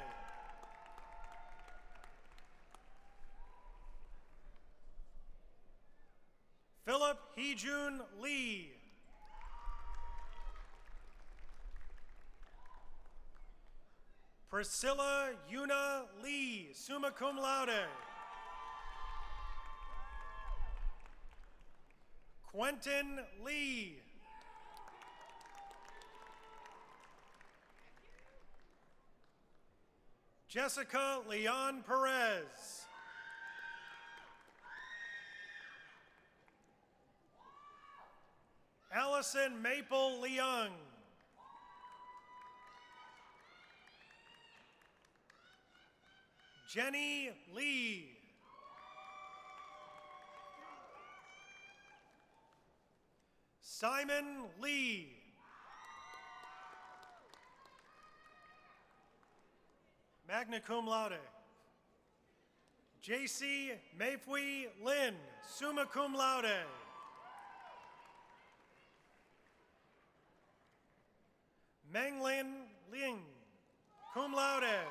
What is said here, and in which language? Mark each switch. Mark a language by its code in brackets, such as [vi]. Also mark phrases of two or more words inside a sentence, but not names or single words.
[en] Philip Heejun Lee. Priscilla Yuna Lee, [la] summa cum laude. [en] Quentin Lee. Jessica Leon Perez. Allison Maple Leung. Jenny Lee. Simon Lee. [la] Magna cum laude. [en] J.C. Mayfui Lin, [la] summa cum laude. [en] Menglin Ling, [la] cum laude.